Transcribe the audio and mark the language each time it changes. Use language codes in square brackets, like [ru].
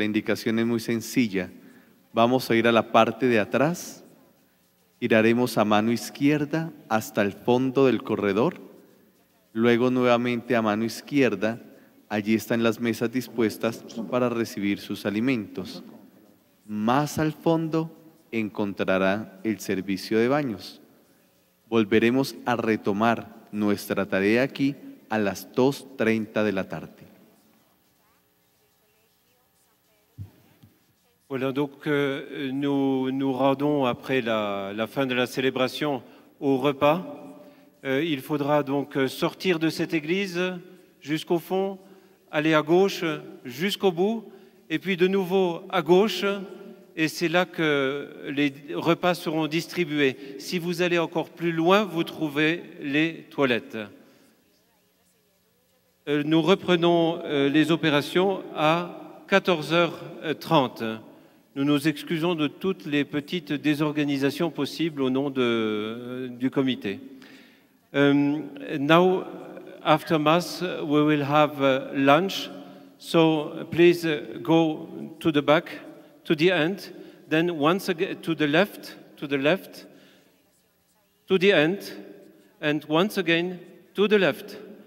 [es] La indicación es muy sencilla. Vamos a ir a la parte de atrás, giraremos a mano izquierda hasta el fondo del corredor, luego nuevamente a mano izquierda, allí están las mesas dispuestas para recibir sus alimentos. Más al fondo encontrará el servicio de baños. Volveremos a retomar nuestra tarea aquí a las 2:30 de la tarde. [fr] Voilà, donc nous nous rendons après la fin de la célébration au repas. Il faudra donc sortir de cette église jusqu'au fond, aller à gauche jusqu'au bout, et puis de nouveau à gauche, et c'est là que les repas seront distribués. Si vous allez encore plus loin, vous trouvez les toilettes. Nous reprenons les opérations à 14h30. Nous nous excusons de toutes les petites désorganisations possibles au nom du comité. [en] Now, after Mass, we will have lunch. So please go to the back, to the end, then once again to the left, to the end, and once again to the left.